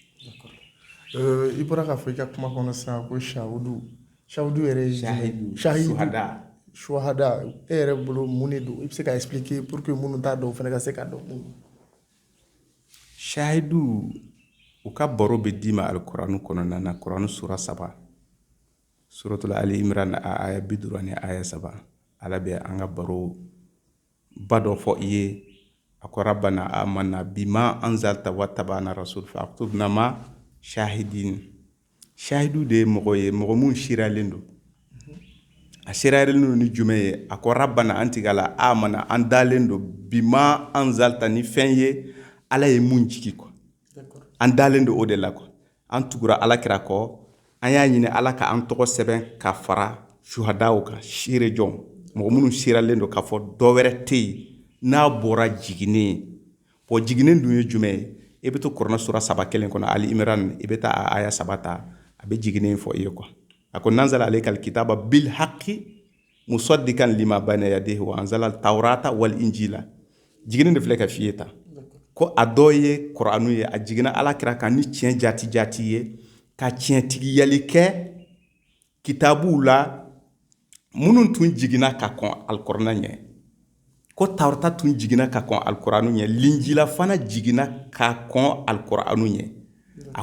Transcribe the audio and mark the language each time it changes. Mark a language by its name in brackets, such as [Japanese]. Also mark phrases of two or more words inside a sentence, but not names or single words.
[Bambara] I bɔra k'a fɔ i ka kuma kɔnɔ sisan ko Shahudu yɛrɛ ye Shahidu Shuhada e yɛrɛ bolo mun de don i bɛ se ka expliquer [French] pour que [Bambara] minnu t'a dɔn o fana ka se ka dɔn mun don. Shahidu u ka baro bɛ d'i ma alkurani kɔnɔna na Kuranɛ sura 3 suratul Ali Imran a aya 50 ani aya 3 ala bɛ an ka baro ba dɔ fɔ i ye a ko [Arabic] ربنا آمنا بما أنزلت واتبعنا رسول فاكتبنا مع شاهدين. [Bambara] Shahidu de ye mɔgɔ ye mɔgɔ mun siralen don a siralen don ni jumɛn ye a ko rabbana an tigala amanna an dalen don [Arabic] بما أنزلت [Bambara] ni fɛn ye ala ye mun jigi quoi an dalen don o de la quoi an tugura alakira kɔ an y'a ɲini ala ka an tɔgɔ sɛbɛn ka fara shuhadaw kan sire jɔn mɔgɔ minnu siralen don k'a fɔ dɔ wɛrɛ tɛ yen n'a bɔra jiginen bon jiginen dun ye jumɛn ye i bɛ to Kuranɛ sura 3 kelen kɔnɔ Ali Imran i bɛ taa a aya 3 ta a bɛ jiginen fɔ i ye quoi a ko [Arabic] نزل عليك الكتاب بالحق مصدقا لما بين يديه وأنزل التوراة والإنجيل [Bambara] jiginen de filɛ ka f'i ye ta ko a dɔ ye Kuranu ye a jiginna alakira kan ni tiɲɛ jati ye ka tiɲɛtigiyali kɛ kitabuw la minnu tun jiginna ka kɔn alkuranɛ ɲɛ ko Tawrata tun jiginna ka kɔn alkuranu ɲɛ Linjila fana jiginna ka kɔn alkuranu ɲɛ a